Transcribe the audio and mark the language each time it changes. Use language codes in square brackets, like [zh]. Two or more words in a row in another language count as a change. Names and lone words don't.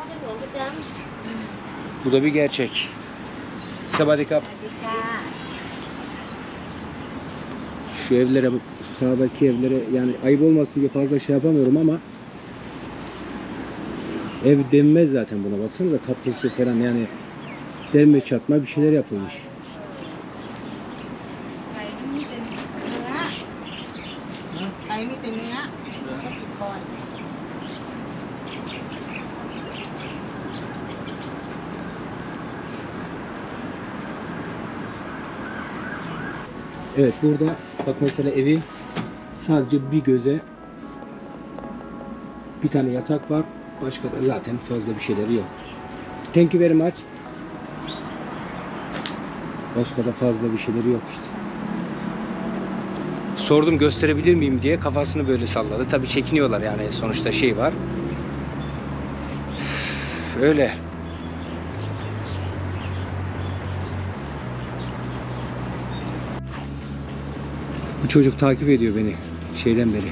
[tr] Bu da bir gerçek. Sabadikap. Şu evlere, sağdaki evlere, yani ayıp olmasın diye fazla şey yapamıyorum ama ev denmez zaten buna. Baksanıza kaplısı falan, yani Derme çatma bir şeyler yapılmış. [th] ไก่นี่มีแต่เนื้อไก่มีแต่เนื้อก็ติดคอย [tr] Evet, burada bak mesela evi sadece bir göze bir tane yatak var. Başka da zaten fazla bir şeyleri yok. [en] Thank you very much. [tr] Başka da fazla bir şeyleri yok işte. Sordum gösterebilir miyim diye, kafasını böyle salladı. Tabii çekiniyorlar yani, sonuçta şey var. Öyle. Bu çocuk takip ediyor beni şeyden beri.